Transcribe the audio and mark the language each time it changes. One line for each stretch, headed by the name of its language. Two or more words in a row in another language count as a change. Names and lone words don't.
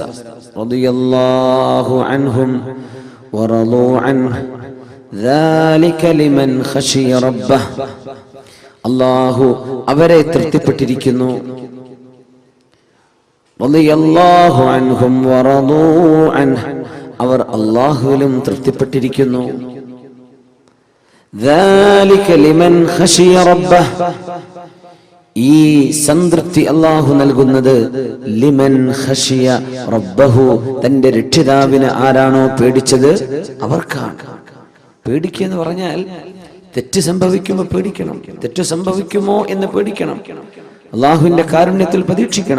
Arabic: رضي الله عنهم ورضوا عنه ذلك لمن خشي ربه.
Malayalam: അല്ലാഹു അവരെ തൃപ്തിപ്പെട്ടിരിക്കുന്നു.
Arabic: رضي الله عنهم ورضوا عنه,
Malayalam: അവർ അല്ലാഹുവിലും തൃപ്തിപ്പെട്ടിരിക്കുന്നു.
Arabic: ذلك لمن خشي ربه,
Malayalam: ഈ സംതൃപ്തി അല്ലാഹു നൽകുന്നത്
Arabic: لمن خشي ربه,
Malayalam: തന്റെ രക്ഷിതാവിനെ ആരാണോ പേടിച്ചത് അവർക്കാണ്. പേടിക്കുക എന്ന് പറഞ്ഞാൽ തെറ്റ് സംഭവിക്കുമ്പോൾ പേടിക്കണം, തെറ്റ് സംഭവിക്കുമോ എന്ന് പേടിക്കണം, അള്ളാഹുവിന്റെ കാരുണ്യത്തിൽ പ്രതീക്ഷിക്കണം.